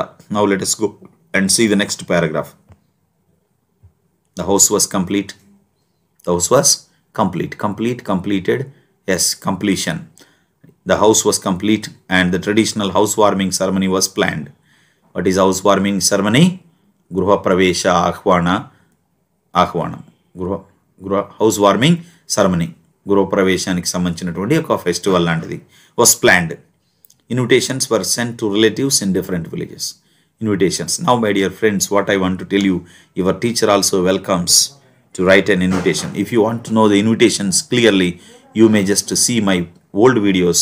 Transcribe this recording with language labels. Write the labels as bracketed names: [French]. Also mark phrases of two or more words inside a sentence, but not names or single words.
[English] Now let us go and see the next paragraph. The house was complete. The house was complete. Complete, completed. Yes, completion. The house was complete and the traditional housewarming ceremony was planned. What is housewarming ceremony? [Telugu] గృహ ప్రవేశ ఆహ్వానం. [English] Housewarming ceremony. [Telugu] గృహ ప్రవేశానికి సంబంధించినటువంటి ఒక ఫెస్టివల్ లాంటిది [English] was planned. Invitations were sent to relatives in different villages. Invitations. Now my dear friends, what I want to tell you, your teacher also welcomes to write an invitation. If you want to know the invitations clearly, you may just see my old videos.